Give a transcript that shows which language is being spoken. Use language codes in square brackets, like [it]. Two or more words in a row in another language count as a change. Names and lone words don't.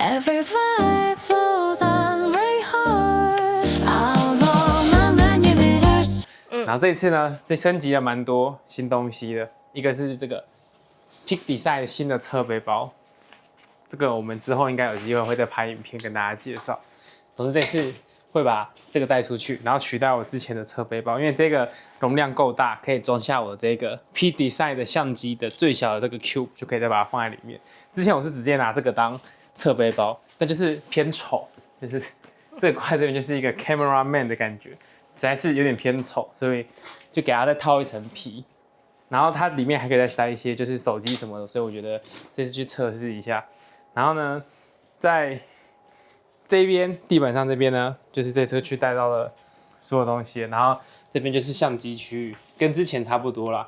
[zh] 然後這一次呢，升級了蠻多新東西的。一個是這個 Peak Design 新的側背包，這個我們之後應該有機會會再拍影片跟大家介紹。總之這次會把這個帶出去，然後取代我之前的側背包，因為這個容量夠大，可以裝下我這個 Peak Design 的相機的最小的這個 Cube， 就可以再把它放在裡面。之前我是直接拿這個當側背包，但就是偏醜，就是這個掛這邊就是一個 [en] Camera Man [zh] 的感覺，實在是有點偏醜，所以就給它再套一層皮，然後它裡面還可以再塞一些就是手機什麼的，所以我覺得這次去測試一下。然後呢，在這邊地板上這邊呢，就是這車區帶到了所有東西，然後這邊就是相機區域，跟之前差不多啦。